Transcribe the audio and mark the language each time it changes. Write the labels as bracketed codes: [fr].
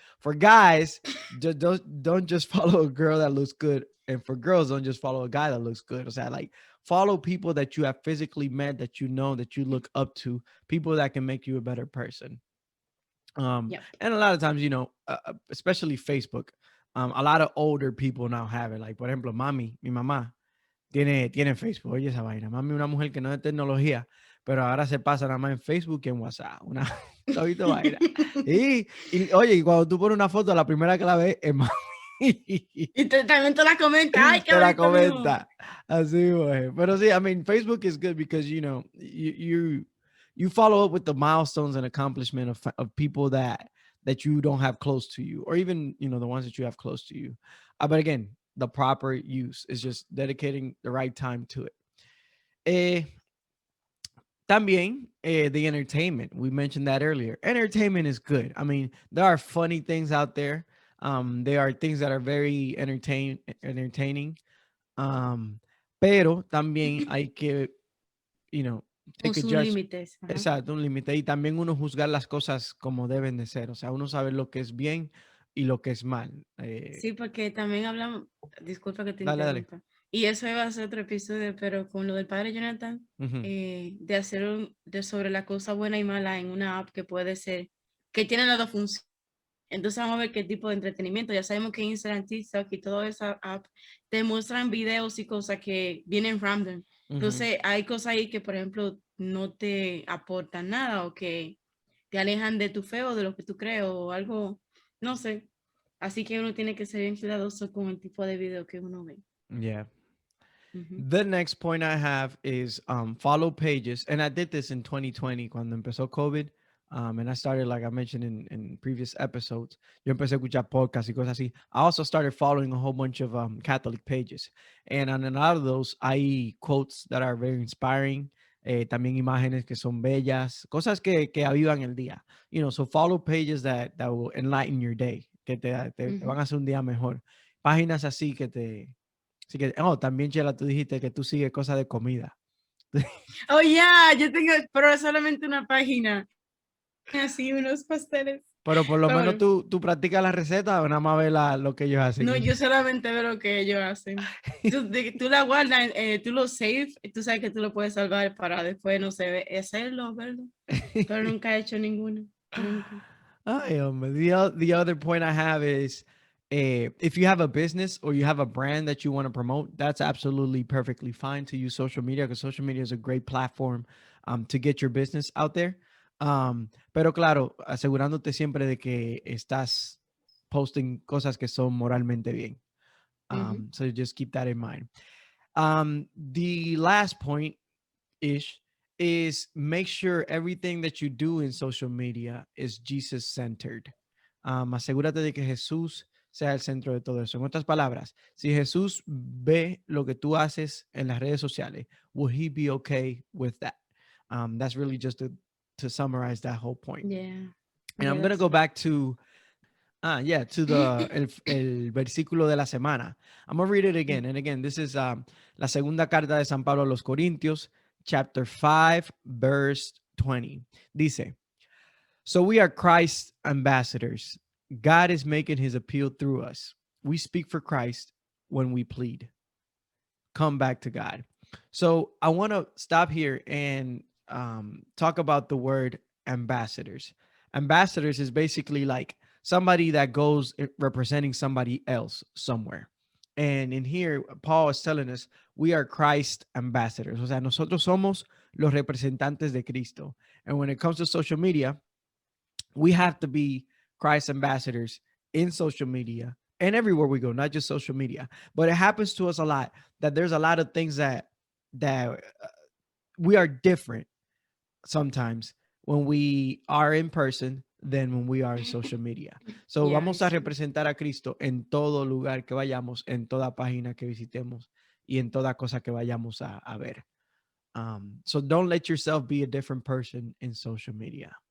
[en] For guys, don't just follow a girl that looks good, and for girls, don't just follow a guy that looks good. [es] O sea, [en] like follow people that you have physically met, that you know, that you look up to, people that can make you a better person. Yep. And a lot of times, especially Facebook, a lot of older people now have it. [es] Like, por ejemplo, mami, mi mamá, tiene Facebook. Oye, esa vaina. Mami, una mujer que no es de tecnología, pero ahora se pasa nada más en Facebook y en WhatsApp. Una todito vaina. Y oye, y cuando tú pones una foto, la primera que la ves es mami. Y también te la comenta. Ay, qué Te la bonito, mijo. comenta. Así, güey. Pero sí, [en] I mean, Facebook is good because, you follow up with the milestones and accomplishment of people that you don't have close to you, or even, the ones that you have close to you. But again, the proper use is just dedicating the right time to it. Eh, [es] También, [en] the entertainment. We mentioned that earlier. Entertainment is good. I mean, there are funny things out there. There are things that are very entertaining. [es] Pero también hay que, Con [en] take a [es] sus [en] judge. [es] límites. Ajá. Exacto, un límite. Y también uno juzgar las cosas como deben de ser. O sea, uno sabe lo que es bien y lo que es mal. Sí, porque también hablamos, disculpa que te Dale, dale. interrumpa, y eso iba a ser otro episodio, pero con lo del padre Jonathan, Ujú, de hacer sobre la cosa buena y mala en una app que puede ser, que tiene las dos funciones. Entonces vamos a ver qué tipo de entretenimiento. Ya sabemos que Instagram, TikTok y toda esa app te muestran videos y cosas que vienen random. ujú. Entonces hay cosas ahí que, por ejemplo, no te aportan nada o que te alejan de tu fe o de lo que tú crees o algo, no sé. Así que uno tiene que ser bien cuidadoso con el tipo de video que uno ve. [en] Yeah. Ujú. The next point I have is follow pages. And I did this in 2020 [es] cuando empezó COVID. [en] And I started, like I mentioned in previous episodes, [es] yo empecé a escuchar podcasts y cosas así. [en] I also started following a whole bunch of Catholic pages. And on a lot of those, [es] hay [en] quotes that are very inspiring. [es] También imágenes que son bellas. Cosas que avivan el día. [en] So follow pages that will enlighten your day. [es] Que te van Ujú. a hacer un día mejor. Páginas así que te... Así que, también, Chela, tú dijiste que tú sigues cosas de comida. Oh, ya, yo tengo, pero es solamente una página. Así, unos pasteles. Pero por lo menos Bueno, tú practicas la receta o nada más ves lo que ellos hacen. no, yo solamente veo lo que ellos hacen. Tú la guardas, tú lo [en] save, [es] tú sabes que tú lo puedes salvar para después, no sé, hacerlo, verlo. Pero nunca he hecho ninguno, nunca. Ay, hombre. [en] The other point I have is if you have a business or you have a brand that you want to promote, that's absolutely perfectly fine to use social media, because social media is a great platform to get your business out there. [es] Pero claro, asegurándote siempre de que estás [en] posting [es] cosas que son moralmente bien. Ujú. [en] So just keep that in mind. The last point ish is make sure everything that you do in social media is Jesus centered. [es] Asegúrate de que Jesús sea el centro de todo eso. En otras palabras, si Jesús ve lo que tú haces en las redes sociales, [en] will he be okay with that? That's really just to summarize that whole point. Yeah, And yeah, I'm gonna that's go right. back to [es] el versículo de la semana. [en] I'm gonna read it again. And again, this is [es] la segunda carta de San Pablo a los Corintios, [en] chapter 5, verse 20. [es] Dice, [en] so we are Christ's ambassadors. God is making his appeal through us. We speak for Christ when we plead. Come back to God. So I want to stop here and talk about the word ambassadors. Ambassadors is basically like somebody that goes representing somebody else somewhere. And in here, Paul is telling us we are Christ ambassadors. [es] O sea, nosotros somos los representantes de Cristo. [en] And when it comes to social media, we have to be Christ ambassadors in social media and everywhere we go, not just social media. But it happens to us a lot that there's a lot of things that we are different sometimes when we are in person than when we are in social media. So Yeah, [es] vamos a [en] it's true. [es] representar a Cristo en todo lugar que vayamos, en toda página que visitemos. y en toda cosa que vayamos a ver. [en] So don't let yourself be a different person in social media.